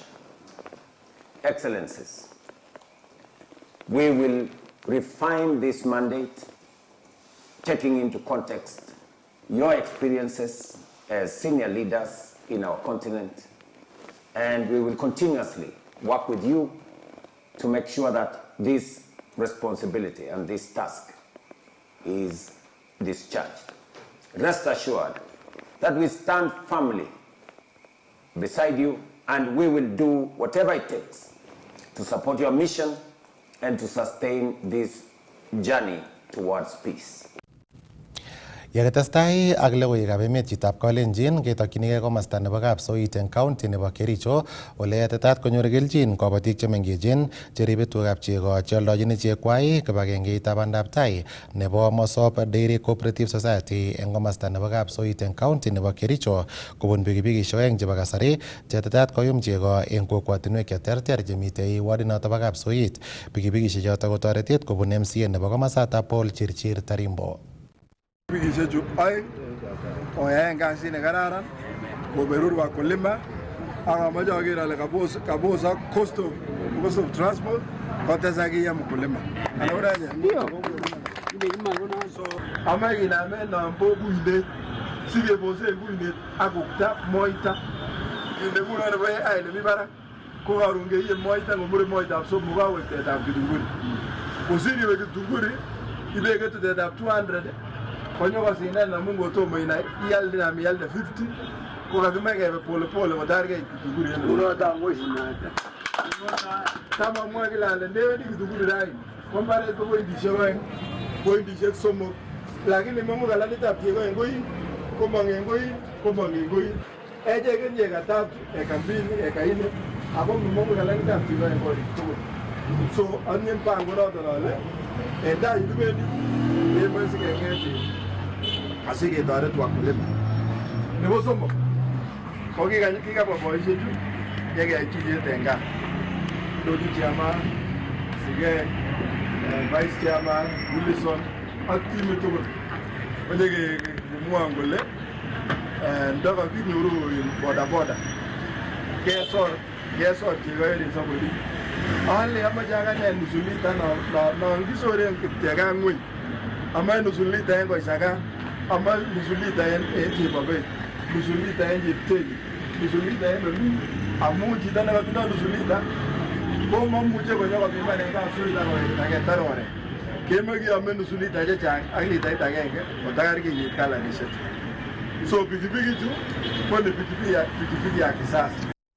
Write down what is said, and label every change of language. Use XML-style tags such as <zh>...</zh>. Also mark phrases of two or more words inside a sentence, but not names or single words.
<en>Excellencies, we will refine this mandate, taking into context your experiences as senior leaders in our continent, and we will continuously work with you to make sure that this responsibility and this task is discharged. Rest assured that we stand firmly beside you, and we will do whatever it takes to support your mission and to sustain this journey towards peace.</en> <kln>Yakatestai ak logoiwekab emet chitab Kalenjin ketokyinigei komosta nebo Kapsoit eng county nebo Kericho ole yatetat konyor kelchin kobotik chemengechen cheribe tugab chego cheoldojin ichekwai kibagengeitab bandab tai nebo Mosop Dairy Cooperative Society eng komosta nebo Kapsoit eng county nebo Kericho kobun pikipikishek oeng chebo kasari cheyatetat koyum chego eng kokwatinwek cheterter chemitei wardinoto bo Kapsoit. Pikipikishek choto kotoretet kobun MCA nebo komosatab Paul Chirchir Tarimbo. Pikipikishechu oeng koyaen kasit nekararan koberur wakulima ak amoche aker ale kabosak</kln> <en>cost of transport</en> <kln>kotesak iya mkulima. So amache kinamen nombo buinet sikebosen buinet ak ukta moita kinde kuno nebo AI nemi barak ko karon keiye moita ngomure moitab somok kawektetab kitunguri. Kosir iwe kitunguri ibeke tutetab 200 konyo kosindan namun kotomo inai ialde na mialde 50 ko kakime kebe</kln> <sw>pole pole</sw> <kln>kotargei kitunguri unota ngoshinata kama mwa kila ande ndewe kitunguri rai kwa mbaret ko pointishek somok lakini mungu kalalitab chego en koi komong en koi eche kenye katatu eka mbili eka ine ako mungu kalalitab chego en koi tugul so anye mpango noto lole enda idubendi ebe sikengeti asiketoret wakulima. Nebo somok ko kikabwa boishechu yekeyai tuyet en gaa.</kln> <en>Dodi chairman, Sige, vice chairman,</en> <kln>Wilson ak timit tugul. Oye kemwoun kole ndoka kinyoru boda kesor chego en soboli. Ale amache akane</kln> <sw>nusu lita</sw> <kln>non kisoren kityega ngweny. Amache</kln> <sw>nusu lita</sw> <kln>en Koisaka, ama</kln> <sw>nusu lita</sw> <kln>en Chebobet,</kln> <sw>nusu lita</sw> <kln>en Chepteli,</kln> <sw>nusu lita</sw> <kln>en Oli, amu chito nekotindoi</kln> <sw>nusu lita</sw> <kln>ko mamuche konyo kopiman en Kapsoit aketar oret. Kemoe kiyome</kln> <sw>nusu lita</sw> <kln>chechang ak litait agenge kotakar kinyit kalanishek. So pikipikichu ko</kln> <sw>ni pikipiki ya kisasa.</sw>